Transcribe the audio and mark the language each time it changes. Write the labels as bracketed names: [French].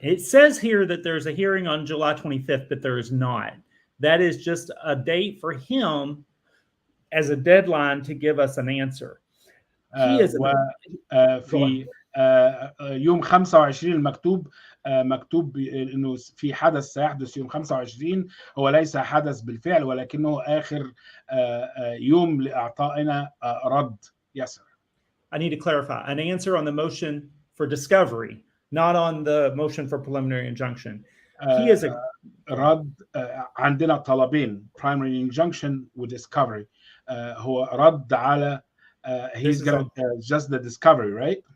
[English] It says here that there's a hearing on July 25th, but there is not. That is just a date for him as a deadline to give us an answer. He is [Arabic] وفي يوم 25 مكتوب انه في حدث سيحدث يوم 25. هو ليس حدث بالفعل ولكنه اخر يوم لاعطائنا رد. [English] Yes, sir. I need to clarify an answer on the motion for discovery, not on the motion for preliminary injunction. He is a [Arabic] رد. عندنا طلبين primary injunction و discovery. هو رد على [English] he's gonna just the discovery, right?